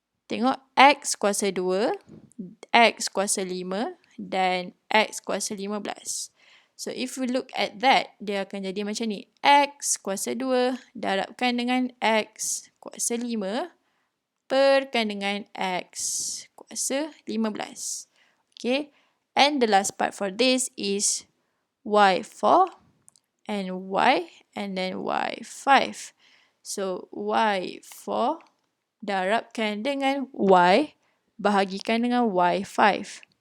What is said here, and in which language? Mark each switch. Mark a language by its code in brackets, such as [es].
[ms] tengok X kuasa 2, X kuasa 5 dan X kuasa 15. [en] So if we look at that, [ms] dia akan jadi macam ni. X kuasa 2 darabkan dengan X kuasa 5 perkan dengan X kuasa 15. [en] Okay. And the last part for this is Y4 and Y and then Y5. [ms] So Y4 darabkan dengan Y bahagikan dengan Y5.